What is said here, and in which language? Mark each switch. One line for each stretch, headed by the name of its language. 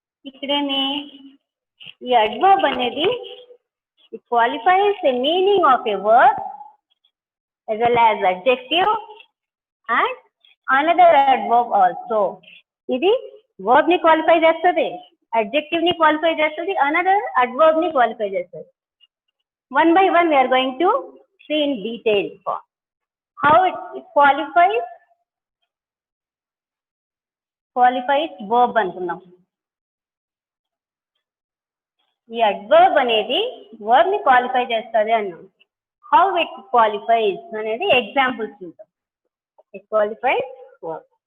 Telugu: ఇక్కడేమి ఈ adverb అనేది
English: it qualifies the meaning of a word as well as adjective and another adverb also.
Telugu: ఇది verb ని qualify చేస్తుంది, adjective ని qualify చేస్తుంది, another adverb ని క్వాలిఫై చేస్తుంది.
English: One by one we are going to see in detail how it qualifies verb
Telugu: అనుకున్నాం. ఈ adverb అనేది verb ని క్వాలిఫై చేస్తుంది అన్నాం.
English: How it qualifies
Telugu: అనేది ఎగ్జాంపుల్స్ చూద్దాం.
English: It qualifies verb.